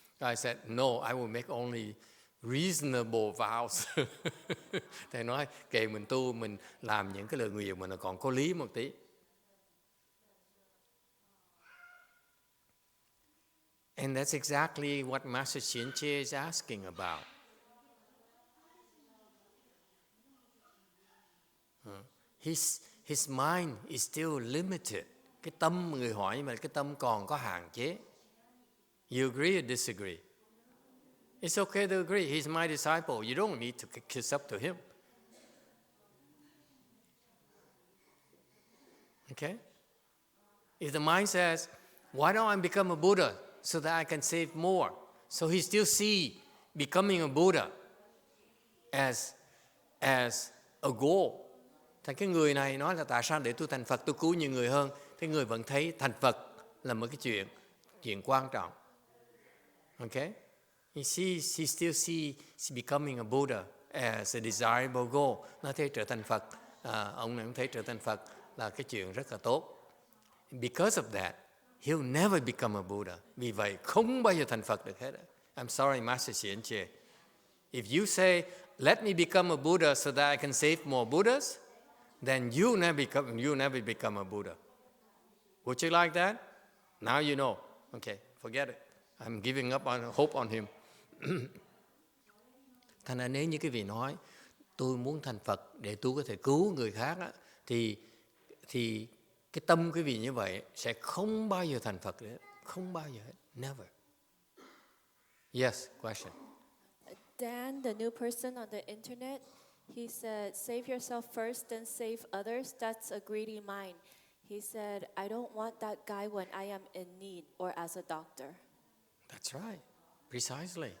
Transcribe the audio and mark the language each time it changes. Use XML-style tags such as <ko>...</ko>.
<en>I said no, I will make only reasonable vows.</en> <vi>Thầy nói kệ mình tu, mình làm những cái lời nguyện mà nó còn có lý một tí.</vi> <en>And that's exactly what Master Xianqie is asking about. His mind is still limited.</en> <vi>Cái tâm người hỏi mà cái tâm còn có hạn chế.</vi> <en>You agree or disagree? It's okay to agree. He's my disciple. You don't need to kiss up to him. Okay? If the mind says, why don't I become a Buddha so that I can save more? So he still see becoming a Buddha as a goal.</en> <vi>Thì cái người này nói là tại sao để tôi thành Phật, tôi cứu nhiều người hơn. Thì người vẫn thấy thành Phật là một cái chuyện quan trọng.</vi> <en>Okay? He still sees becoming a Buddha as a desirable goal.</en> <vi>Nó thấy trở thành Phật, ông này cũng thấy trở thành Phật là cái chuyện rất là tốt.</vi> <en>Because of that, he'll never become a Buddha.</en> <vi>Vì vậy không bao giờ thành Phật được hết.</vi> <en>I'm sorry, Master Xian Che. If you say, let me become a Buddha so that I can save more Buddhas, then you never become a Buddha. Would you like that? Now you know. Okay, forget it. I'm giving up on hope on him.</en> <vi>Thành ra nếu như cái vị nói, tôi muốn thành Phật để tôi có thể cứu người khác á, thì cái tâm quý vị như vậy sẽ không bao giờ thành Phật nữa, không bao giờ hết, never.</vi> <en>Yes, question. Dan, the new person on the internet, he said, save yourself first, then save others. That's a greedy mind. He said, I don't want that guy when I am in need or as a doctor. That's right, precisely.</en>